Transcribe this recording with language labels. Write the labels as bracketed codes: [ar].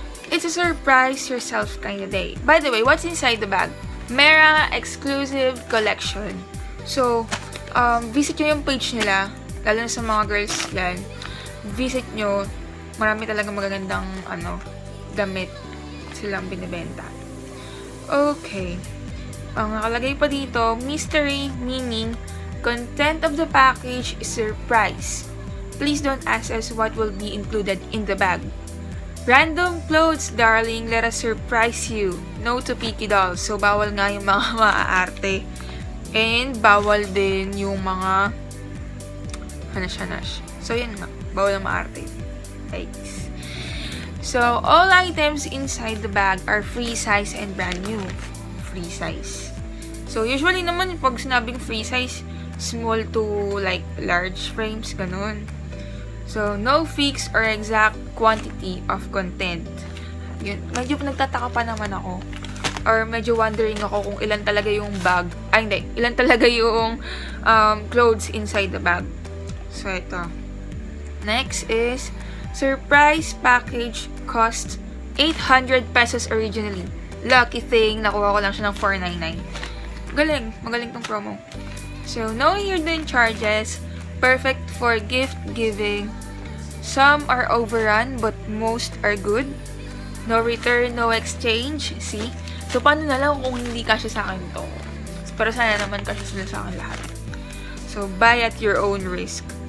[en] It's a surprise yourself kind of day. By the way, what's inside the bag? Mera exclusive collection. [tl] So, [en] visit [tl] nyo yung page nila, [en] lalo na [tl] sa mga girls yan. [en] Visit [tl] nyo, marami talaga magagandang, damit silang binibenta. Okay. Ang nakalagay pa dito, [en] mystery, meaning, content of the package is surprise. Please don't ask us what will be included in the bag. Random clothes, darling. Let us surprise you. No to picky dolls. So, [tl] bawal nga yung mga maaarte. [en] And, [tl] bawal din yung mga hanash-hanash. So, yan nga. Bawal ang maarte. Yikes. [en] So, all items inside the bag are free size and brand new. Free size. So, usually [tl] naman, pag sinabing [en] free size, small to, like, large frames, ganun. So, no fixed or exact quantity of content. [tl] Yun. Medyo nagtataka pa naman ako. [en] Or [tl] medyo wondering ako kung ilan talaga yung bag. Ay, hindi. Ilan talaga yung [en] clothes inside the bag. [tl] So, ito. [en] Next is, surprise package cost 800 pesos originally. [tl] Lucky thing, nakuha ko lang siya ng 499. Galing. Magaling tong promo. [en] So, no hidden charges. Perfect for gift giving. Some are overrun, but most are good. No return, no exchange. See? [tl] So, paano na lang kung hindi kasya sa akin to? Pero sana naman kasya sila sa akin lahat. [en] So, buy at your own risk.